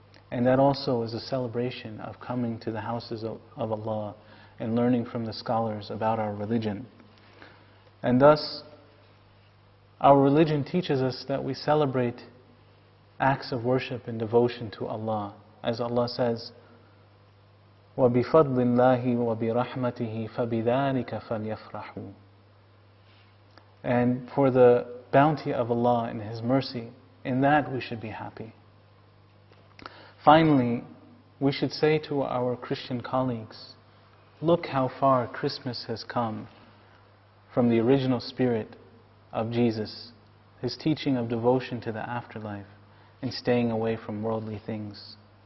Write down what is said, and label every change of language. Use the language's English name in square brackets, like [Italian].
[English] And that also is a celebration of coming to the houses of Allah and learning from the scholars about our religion. And thus, our religion teaches us that we celebrate acts of worship and devotion to Allah. As Allah says, [Arabic] وَبِفَضْلِ اللَّهِ وَبِرَحْمَتِهِ فَبِذَلِكَ فَلْيَفْرَحُوا. [English] And for the bounty of Allah and His mercy, in that we should be happy. Finally, we should say to our Christian colleagues, look how far Christmas has come from the original spirit of Jesus, His teaching of devotion to the afterlife and staying away from worldly things.